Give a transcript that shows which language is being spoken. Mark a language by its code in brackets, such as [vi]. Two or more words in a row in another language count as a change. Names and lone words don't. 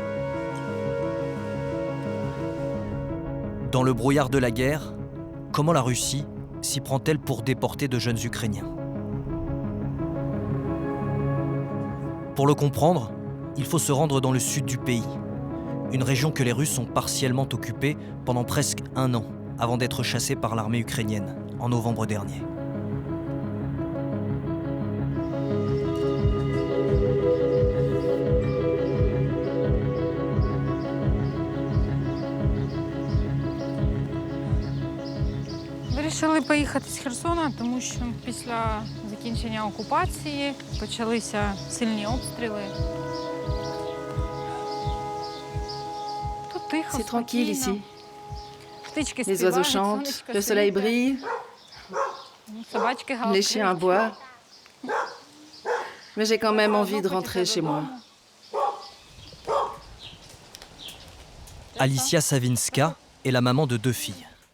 [fr] Dans le brouillard de la guerre, comment la Russie s'y prend-elle pour déporter de jeunes Ukrainiens? Pour le comprendre, il faut se rendre dans le sud du pays, une région que les Russes ont partiellement occupée pendant presque 1 an, avant d'être chassés par l'armée ukrainienne en novembre dernier. [uk] Вирішили поїхати з Херсона, тому що після закінчення окупації почалися сильні обстріли. Тут тихо, [fr] C'est tranquille ici. [uk] Птички [fr] Les oiseaux [uk] співають, [fr] chantent, [uk] сонечко [fr] le soleil [uk] світить, [fr] brille, [uk] собачки [fr] les [uk] гавкають. [fr] chiens aboient. Mais j'ai quand même envie de rentrer chez moi. Alicia Savinska est la maman de 2 filles.